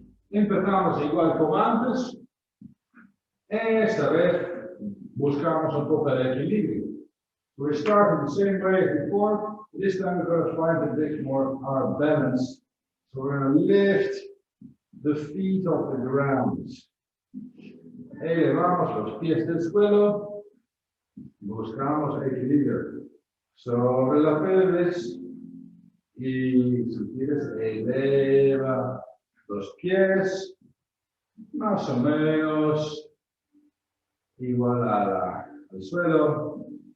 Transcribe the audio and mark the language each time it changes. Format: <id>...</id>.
<es>Empezamos igual como antes. Esta vez buscamos un poco el equilibrio.</es> <en>We start in the same way as before. This time we're going to find a bit more our balance. So we're going to lift the feet off the ground.</en> <es>Elevamos los pies del suelo. Buscamos equilibrio sobre la pelvis. Y si quieres, eleva los pies más o menos igual al suelo.</es>